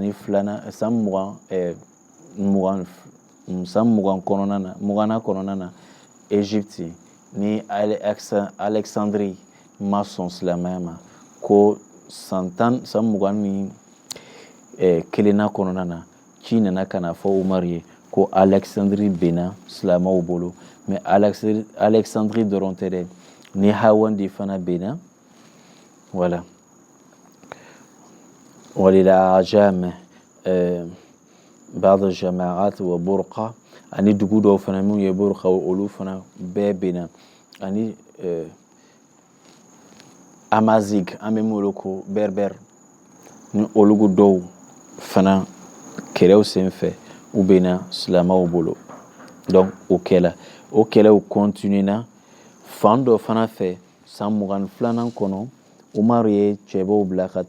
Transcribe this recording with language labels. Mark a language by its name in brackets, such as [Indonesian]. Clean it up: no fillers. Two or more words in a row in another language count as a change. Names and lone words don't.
[Bambara] 20 kɔnɔna na Égypte ni Alexandrie ma sɔn silamɛya ma ko san 21 nan kɔnɔna na ci nana ka na fɔ Umar ye ko Alexandrie benna silamɛw bolo mais Alexandrie dɔrɔn tɛ dɛ ni Hawandi fana benna voilà [Arabic] وللأعجام بعض الجماعات وبرقة [Bambara] ani dugu dɔw fana min ye Burqa olu fana bɛɛ benna ani Amazigh an bɛ m'olu ko Berbère ni olu dɔw fana kɛlɛw senfɛ u benna silamɛw bolo donc o kɛlɛw continuera fan dɔ fana fɛ san 22 nan kɔnɔ Umar ye cɛbaw bila ka